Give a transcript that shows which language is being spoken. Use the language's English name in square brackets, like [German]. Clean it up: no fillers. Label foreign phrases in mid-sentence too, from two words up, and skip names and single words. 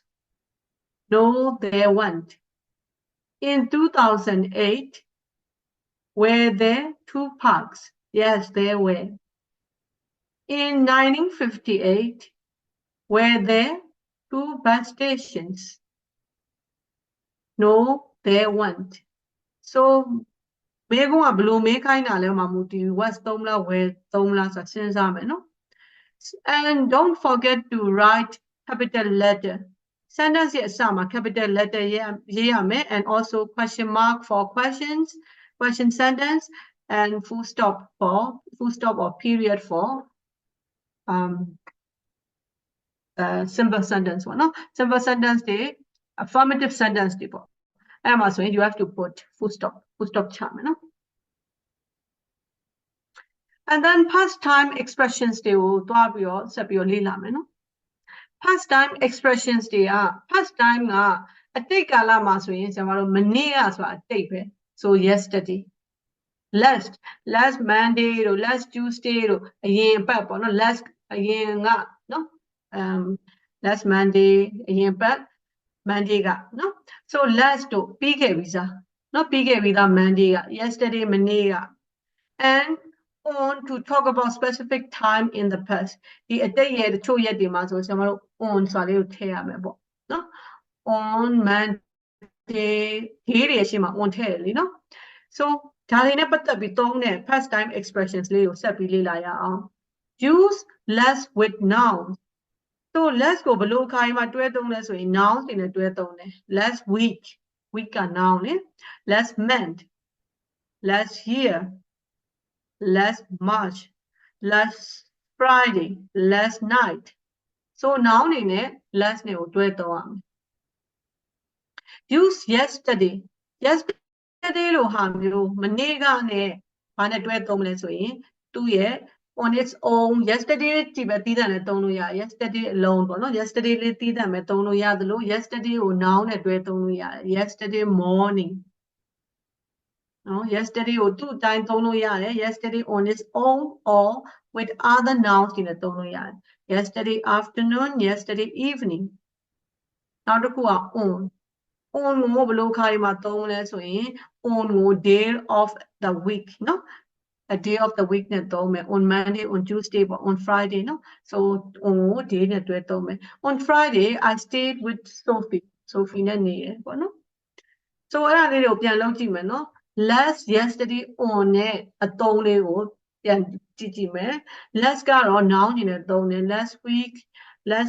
[English] No, there weren't. In 2008, were there 2 parks? Yes, there were. In 1958, were there 2 bus stations? No, there weren't. So, [Burmese] မေကုန်းကဘလို့မေးခိုင်းတာလဲမမူတည်ဘူး was သုံးလား were သုံးလားဆိုတာစဉ်းစားမယ်နော် [English] and don't forget to write capital letter sentence [Burmese] ရဲ့အစမှာ [English] capital letter [Burmese] ရေးရမယ် [English] and also question mark for questions question sentence and full stop or period for simple sentence [Burmese] ပေါ့နော် [English] simple sentence [Burmese] တွေ [English] affirmative sentence [Burmese] တွေပေါ့အဲ့မှာဆိုရင် [English] you have to put full stop [Burmese] ချမယ်နော် [English] and then past time expressions [Burmese] တွေကိုတွားပြီးတော့ဆက်ပြီးတော့လေ့လာမယ်နော် [English] past time expressions [Burmese] တွေက [English] past time [Burmese] ကအတိတ်ကာလမှာဆိုရင်ကျွန်တော်တို့မနေ့ကဆိုတာအတိတ်ပဲ [English] so yesterday last Monday [Burmese] တို့ [English] last Tuesday [Burmese] တို့အ ရင်အပတ်ပေါ့နော် last အရင်ကနော် [English] last Monday [Burmese] အရင်ပတ် Monday ကနော် so last တို့ပြီးခဲ့ပြီစားနော်ပြီးခဲ့ပြီသား Monday က yesterday မ နေ့က [English] and on to talk about specific time in the past [Burmese] ဒီအတိတ်ရဲ့တချို့ရက်တွေမှာဆိုကျွန်တော်တို့ on ဆိုတာလေး ကိုထည့်ရမယ်ပေါ့နော် [English] on Monday [Burmese] ဒီတွေရှိမှာ on ထည့်ရလीနော် so ဒါ တွေနဲ့ပတ်သက်ပြီးသုံးတဲ့ [English] past time expressions [Burmese] လေးကိုဆက်ပြီးလေ့လာရအောင် [English] use less with nouns so less [Burmese] ကိုဘယ်လိုအခါမှာတွဲသုံးလဲဆိုရင် nouns တွေနဲ့တွဲသုံးတယ် [English] less week [Burmese] က noun လေ [English] less month less year less March less Friday less night so [Burmese] noun တွေနဲ့ less နဲ့ကိုတွဲသုံးရမယ် [English] use yesterday [Burmese] လို့ဟာမျိုးမနေ့ကနဲ့ဘာနဲ့တွဲသုံးမလဲဆိုရင်သူ့ရဲ့ [English] on its own yesterday [Burmese] ကြည့်ပဲတီးတဲ့နဲ့သုံးလို့ရ [English] yesterday alone [Burmese] ပေါ့နော် yesterday လေးတီးတဲ့မဲ့သုံးလို့ရသလို yesterday ကို noun နဲ့တွဲသုံးလို့ရတယ် [English] yesterday morning [Burmese] နော် yesterday ကိုသူ့အတိုင်းသုံးလို့ရတယ် [English] yesterday on its own or with other nouns [Burmese] တွေနဲ့သုံးလို့ရတယ် [English] yesterday afternoon yesterday evening [Burmese] နောက်တစ်ခုက on ကိုဘယ်လိုခါဒီမှာသုံးလဲဆိုရင် on ကို day [English] of the week [Burmese] နော် [English] a day of the week [Burmese] နဲ့သုံးမယ် [English] on Monday on Tuesday [Burmese] ပေါ့ [English] on Friday [Burmese] နော် so on ကို day နဲ့တွဲသုံးမယ် [English] on Friday I stayed with Sophie [Burmese] နဲ့နေရပေါ့နော် so အဲ့ဒါလေးတွေကိုပြန်လုပ်ကြည့်မယ်နော် [English] last yesterday on [Burmese] နဲ့အသုံးလေးကိုပြန်ကြည့်မယ် last ကတော့ noun တွေနဲ့သုံးတယ် [English] last week last